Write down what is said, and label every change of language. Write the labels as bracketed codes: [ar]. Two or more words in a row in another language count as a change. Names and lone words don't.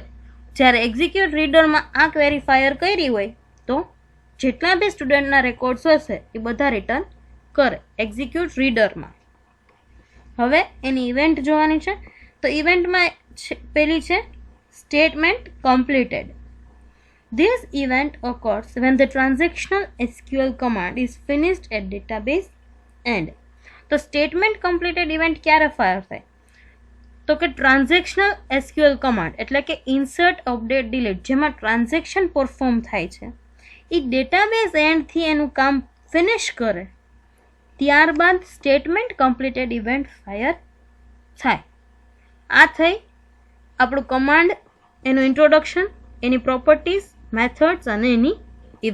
[gu] જ્યારે [en] execute readerમાં [gu] આ [en] query fire [gu] કરી હોય તો જેટલા બી [en] studentના records [gu] હશે એ બધા રિટર્ન કરે [en] execute readerમાં. [gu] હવે એની ઇવેન્ટ જોવાની છે. તો ઇવેન્ટમાં પેલી છે [en] statement completed. This event occurs when the transactional SQL command is finished at database end. [gu] તો [en] statement completed event [gu] ક્યારે ફાયર થાય? તો કે [en] transactional SQL command [gu] એટલે કે [en] insert, update, delete [gu] જેમાં [en] transaction perform [gu] થાય છે એ [en] database endથી [gu] એનું કામ ફિનિશ કરે ત્યારબાદ [en] statement completed event fire [gu] થાય. આ થઈ આપણું કમાન્ડ, એનું ઇન્ટ્રોડક્શન, એની [en] properties, methods [gu] અને એની ઇવેન્ટ.